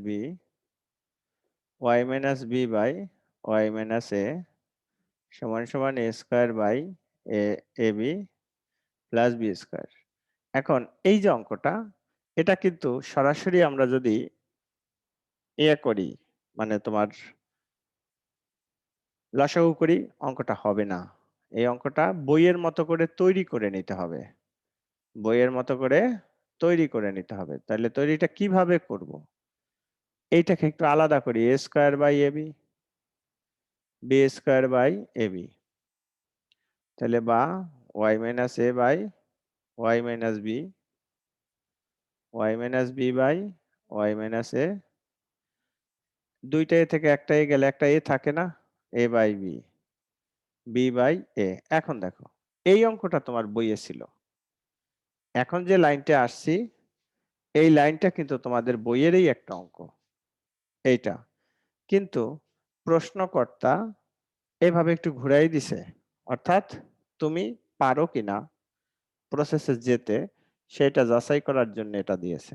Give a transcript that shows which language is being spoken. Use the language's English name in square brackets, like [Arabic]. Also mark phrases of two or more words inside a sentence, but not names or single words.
[Bangla] b y - b/y - a সমান সমান a² / ab + b²। এখন এই যে অঙ্কটা, এটা কিন্তু সরাসরি আমরা যদি করি, মানে তোমার লসাগু করি, অঙ্কটা হবে না। এই অঙ্কটা বইয়ের মতো করে তৈরি করে নিতে হবে। বইয়ের মতো করে তৈরি করে নিতে হবে। তাহলে তৈরিটা কিভাবে করব? এইটাকে একটু আলাদা করি। a² / ab b² / ab। তাহলে বা y - a/y - b y - b/y - a। দুইটা a থেকে একটা a গেলে একটা a থাকে না? a/b b/a। এখন দেখো, এই অঙ্কটা তোমার বইয়ে ছিল। এখন যে লাইনটা আসছি, এই লাইনটা কিন্তু তোমাদের বইয়েরই একটা অঙ্ক, এইটা। কিন্তু প্রশ্নকর্তা এভাবে একটু ঘুরাই দিছে। অর্থাৎ তুমি পারো কিনা প্রসেসে যেতে, সেটা যাচাই করার জন্য এটা দিয়েছে।